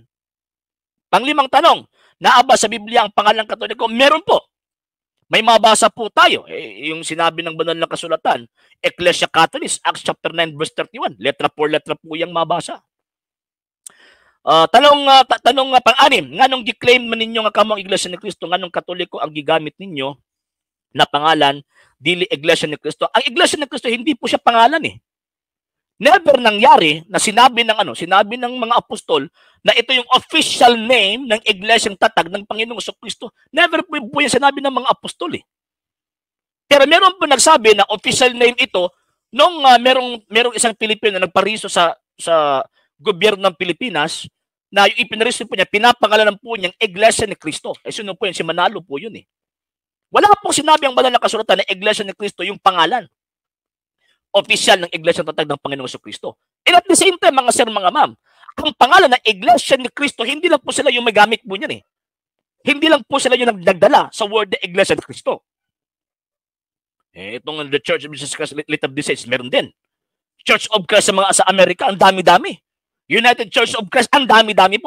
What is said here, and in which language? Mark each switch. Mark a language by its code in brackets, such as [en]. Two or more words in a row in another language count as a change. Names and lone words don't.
[tl] Panglimang tanong, naaba sa Biblia ang pangalang Katoliko? Meron po. May mabasa po tayo, yung sinabi ng banal na kasulatan, Ecclesia Catholis, [en] Acts chapter 9, verse 31. [tl] Letra po yung mabasa. Tanong pang-anim, [ceb] nganong gi-claim man ninyo nga kamong Iglesia ni Cristo, nganong Katoliko ang gigamit ninyo na pangalan, dili Iglesia ni Cristo? [tl] Ang Iglesia ni Cristo, hindi po siya pangalan eh. Never nangyari na sinabi ng mga apostol na ito yung [en] official name [tl] ng Iglesyang Tatag ng Panginoong Jesucristo. Never po yung sinabi ng mga apostol eh. Pero meron po nagsabi na [en] official name [tl] ito nung merong isang Pilipino na nagpariso sa gobyerno ng Pilipinas na yung ipinariso po niya, pinapangalanan po niyang Iglesia ni Cristo. Sino po yun? Si Manalo po yun eh. Wala po sinabi ang banal na kasulatan na Iglesia ni Cristo yung pangalan official ng Iglesia Tatag ng Panginoong Jesucristo. [en] And at the same time, [tl] mga sir, mga ma'am, ang pangalan ng Iglesia ni Cristo, hindi lang po sila yung may gamit po niyan eh. Hindi lang po sila yung nagdala sa word na Iglesia ni Cristo. Itong The Church of Jesus Christ Latter Day Saints, meron din. Church of Christ sa Amerika, ang dami-dami. United Church of Christ, ang dami-dami po.